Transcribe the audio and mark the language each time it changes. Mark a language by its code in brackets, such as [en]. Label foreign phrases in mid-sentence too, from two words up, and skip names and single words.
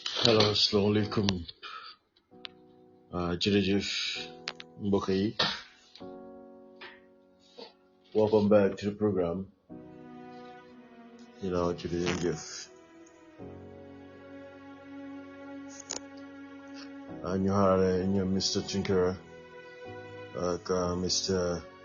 [wo] Hello, asalaamaaleykum jërëjëf mbokk yi. [en] Welcome back to the program. [wo] Jërëjëf ñu xaarale ñoom Mr. Tinkara ak Mr.